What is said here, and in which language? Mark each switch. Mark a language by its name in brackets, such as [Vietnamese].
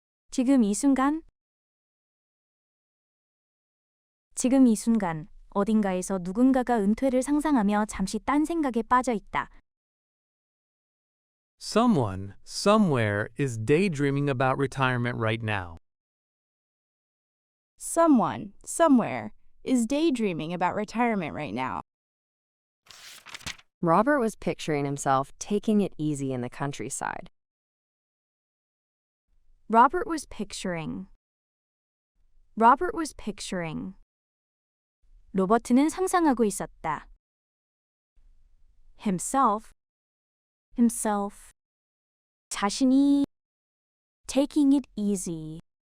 [Korean] 지금 이 순간 어딘가에서 누군가가 은퇴를 상상하며 잠시 딴 생각에 빠져 있다. [English] Someone, somewhere, is daydreaming about retirement right now. Someone, somewhere, is daydreaming about retirement right now. Robert was picturing himself taking it easy in the countryside. Robert was picturing. [Korean] 로버트는 상상하고 있었다. [English] himself. [Korean] 자신이 [English] taking it easy.